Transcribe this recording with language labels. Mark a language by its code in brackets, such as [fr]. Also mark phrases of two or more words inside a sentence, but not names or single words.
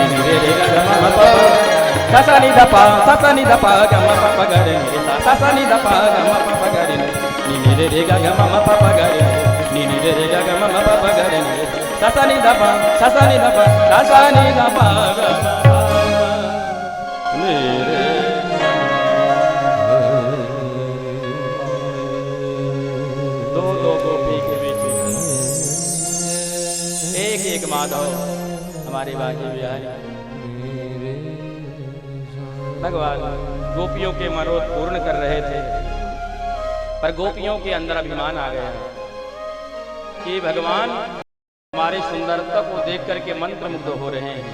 [hi] नि रे रे ग ग म म प प सा सा नि ध प सा सा नि ध प ग म प प ग रे नि रे सा सा सा नि ध प ग म प प ग रे नि नि रे रे ग ग म म प प ग रे नि नि रे रे ग ग म म प प ग रे नि रे सा सा नि ध प सा सा नि ध प सा सा नि ध प ग नि रे दो दो गोपी के बीच एक एक माधव हमारे बाकी बिहारी भगवान गोपियों के मनोरथ पूर्ण कर रहे थे, पर गोपियों के अंदर अभिमान आ गया कि भगवान हमारी सुंदरता को देख करके मंत्रमुग्ध हो रहे हैं।